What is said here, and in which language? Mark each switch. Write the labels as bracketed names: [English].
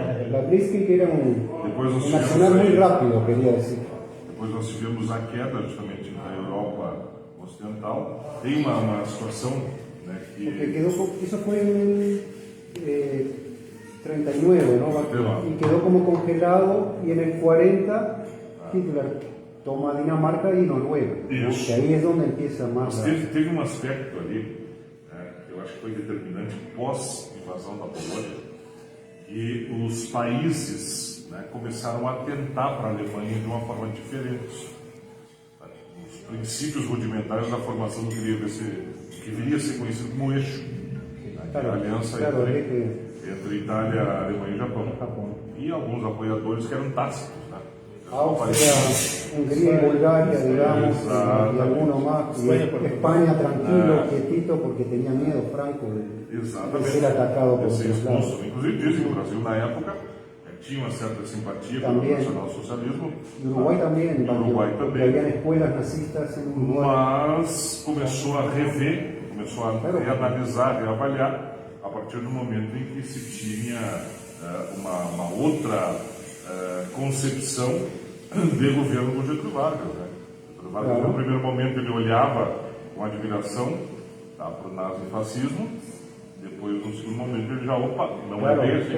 [Spanish] La Blitzkrieg era un accionar muy rápido, quería decir. [Portuguese] Depois nós tivemos a queda justamente na Europa Ocidental. Tem uma situação, né, que... [Spanish] Porque eso fue en el 39, ¿no? Y quedó como congelado, y en el 40 Hitler toma Dinamarca y Noruega, ¿no? Que ahí es donde empieza más. [Portuguese] Teve um aspecto ali, que eu acho que foi determinante pós-invasão da Polônia, que os países começaram a atentar para a Alemanha de uma forma diferente. os princípios rudimentares da formação do que viria a ser conhecido como eixo, que é a aliança entre Itália, Alemanha e Japão. E alguns apoiadores que eram tácitos, né? [Spanish] Austria, Hungría y Bulgaria, digamos, y alguno más. Y España tranquilo, quietito, porque tenía miedo Franco de ser atacado por otros lados. [Portuguese] Inclusive dizem que o Brasil, na época, tinha uma certa simpatia pelo nacionalsocialismo. [Spanish] Y Uruguay también, porque habían escuelas nazistas en Uruguay. [Portuguese] Mas começou a rever, começou a reanalisar, reavaliar, a partir do momento em que se tinha uma outra concepção de governo do Getúlio Vargas. Né? Getúlio Vargas, no primeiro momento, ele olhava com admiração para o nazifascismo, depois, no segundo momento, ele já, não é bem assim.